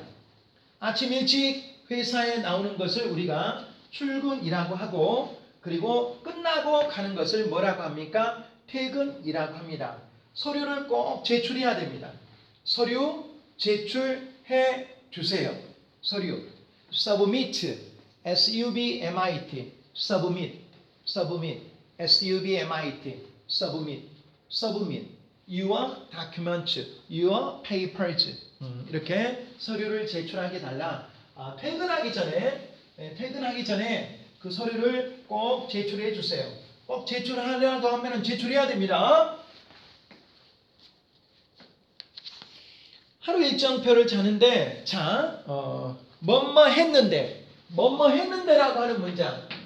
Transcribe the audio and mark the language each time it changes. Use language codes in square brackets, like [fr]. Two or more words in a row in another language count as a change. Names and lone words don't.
[ko] 아침 일찍 회사에 나오는 것을 우리가 출근이라고 하고 그리고 끝나고 가는 것을 뭐라고 합니까? 퇴근이라고 합니다. 서류를 꼭 제출해야 됩니다. 서류 제출해 주세요. [en] 서류 submit S-U-B-M-I-T submit S-U-B-M-I-T submit your documents your papers [ko] 이렇게 서류를 제출하게 달라. 퇴근하기 전에 그 서류를 꼭 제출해 주세요. 꼭 제출하려고 하면 제출해야 됩니다. 하루 일정표를 짜는데 뭐뭐 했는데라고 하는 문장.